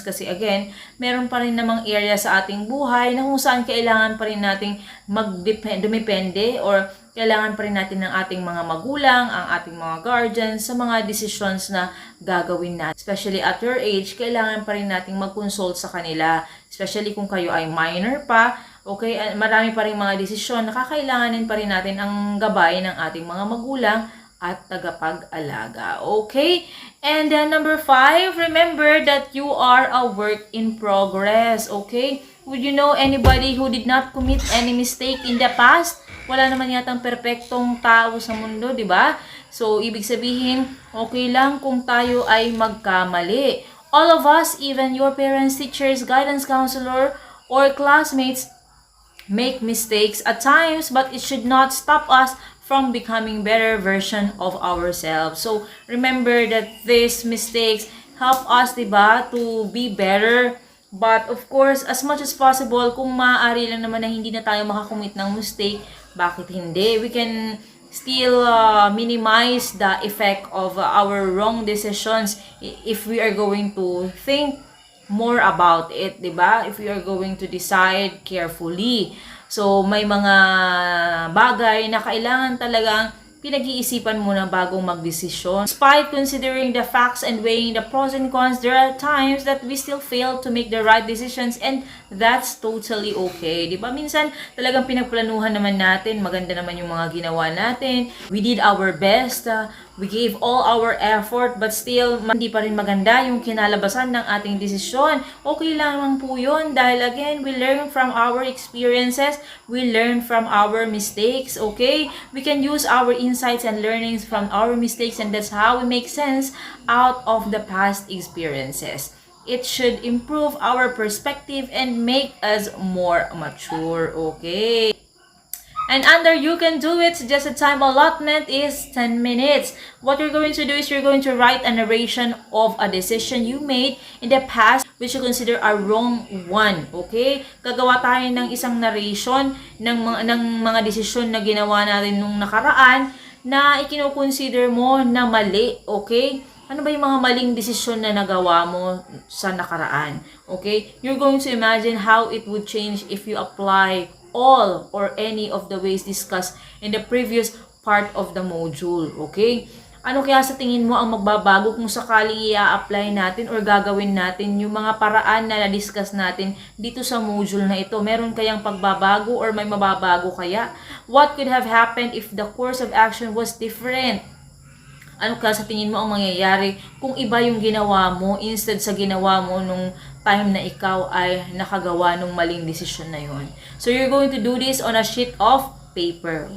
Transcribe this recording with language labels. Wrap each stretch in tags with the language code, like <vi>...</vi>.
<tl>Kasi again, meron pa rin namang area sa ating buhay na kung saan kailangan pa rin nating dumepende or kailangan pa rin natin ng ating mga magulang, ang ating mga guardians sa mga decisions na gagawin natin.</tl> <en>Especially at your age,</en> <tl>kailangan pa rin nating mag-consult sa kanila. Especially kung kayo ay minor pa, Okay, marami pa rin mga desisyon na kakailanganin pa rin natin ang gabay ng ating mga magulang at tagapag-alaga.</tl> <en>Okay? And number 5, remember that you are a work in progress. Okay? Would you know anybody who did not commit any mistake in the past?</en> <tl>Wala naman yatang perpektong tao sa mundo, di ba? So, ibig sabihin, okay lang kung tayo ay magkamali.</tl> <en>All of us, even your parents, teachers, guidance counselor, or classmates, make mistakes at times, but it should not stop us from becoming better version of ourselves. So, remember that these mistakes help us, diba, to be better. But, of course, as much as possible,</en> <tl>kung maaari lang naman na hindi na tayo makakommit ng mistake, bakit hindi?</tl> <en>We can still minimize the effect of our wrong decisions if we are going to think more about it, diba? If we are going to decide carefully.</en> <tl>So, may mga bagay na kailangan talagang pinag-iisipan muna bago magdesisyon.</tl> <en>Despite considering the facts and weighing the pros and cons, there are times that we still fail to make the right decisions, and that's totally okay. Di ba?</en> <tl>Minsan, talagang pinagplanuhan naman natin, maganda naman yung mga ginawa natin.</tl> <en>We did our best, we gave all our effort, but still,</en> <tl>hindi pa rin maganda yung kinalabasan ng ating desisyon. Okay lang po yun, dahil</tl> <en>again, we learn from our experiences, we learn from our mistakes, okay? We can use our insights and learnings from our mistakes, and that's how we make sense out of the past experiences. It should improve our perspective and make us more mature, okay? And under you can do it, suggested time allotment is 10 minutes. What you're going to do is you're going to write a narration of a decision you made in the past which you consider a wrong one. Okay?</en> <tl>Gagawa tayo ng isang narration ng mga desisyon na ginawa natin nung nakaraan na ikino-consider mo na mali. Okay? Ano ba yung mga maling desisyon na nagawa mo sa nakaraan?</tl> <en>Okay? You're going to imagine how it would change if you apply all or any of the ways discussed in the previous part of the module. Okay?</en> <tl>Ano kaya sa tingin mo ang magbabago kung sakaling i-apply natin or gagawin natin yung mga paraan na na-discuss natin dito sa module na ito? Meron kayang pagbabago or may mababago kaya?</tl> <en>What could have happened if the course of action was different?</en> <tl>Ano kaya sa tingin mo ang mangyayari kung iba yung ginawa mo instead sa ginawa mo nung time na ikaw ay nakagawa ng maling desisyon na yon?</tl> <en>So, you're going to do this on a sheet of paper.</en>